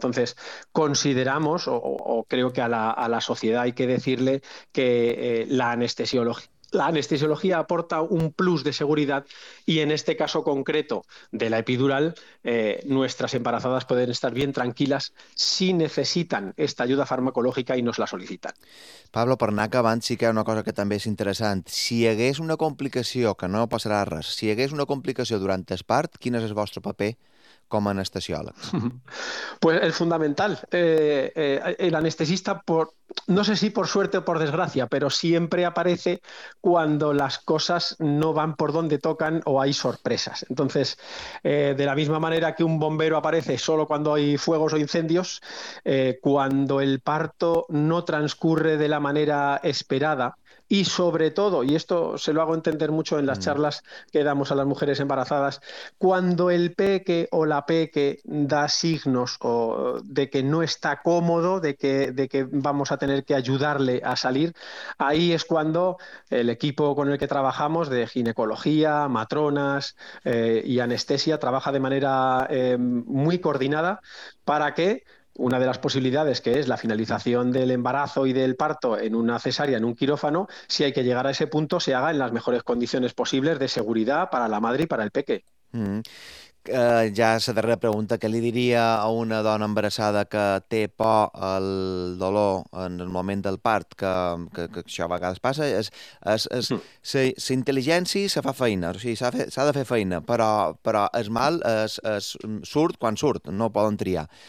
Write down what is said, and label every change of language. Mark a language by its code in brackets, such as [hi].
[es] Entonces, consideramos, o creo que a la sociedad hay que decirle que la anestesiología aporta un plus de seguridad, y en este caso concreto de la epidural, nuestras embarazadas pueden estar bien tranquilas si necesitan esta ayuda farmacológica y nos la solicitan. [ca] Pablo, per anar acabant, sí que hi ha una cosa que també és interessant. Si hi hagués una complicació, que no passarà res, si hi hagués una complicació durant el part, quin és el vostre paper com a anestesiòlegs? [es] Pues el fundamental. El anestesista, no sé si por suerte o por desgracia, pero siempre aparece cuando las cosas no van por donde tocan o hay sorpresas. Entonces, de la misma manera que un bombero aparece solo cuando hay fuegos o incendios, cuando el parto no transcurre de la manera esperada. Y sobre todo, y esto se lo hago entender mucho en las charlas que damos a las mujeres embarazadas, cuando el peque o la peque da signos de que no está cómodo, de que vamos a tener que ayudarle a salir, ahí es cuando el equipo con el que trabajamos, de ginecología, matronas y anestesia, trabaja de manera muy coordinada para que una de las posibilidades, que es la finalización del embarazo y del parto en una cesárea, en un quirófano, si hay que llegar a ese punto, se haga en las mejores condiciones posibles de seguridad para la madre y para el peque. [ca] Ja la darrera pregunta, què li diria a una dona embarassada que té por al dolor en el moment del part, que això a vegades passa, la intel·ligència se fa feina, o sigui, s'ha de fer feina, però el mal surt quan surt, no poden triar.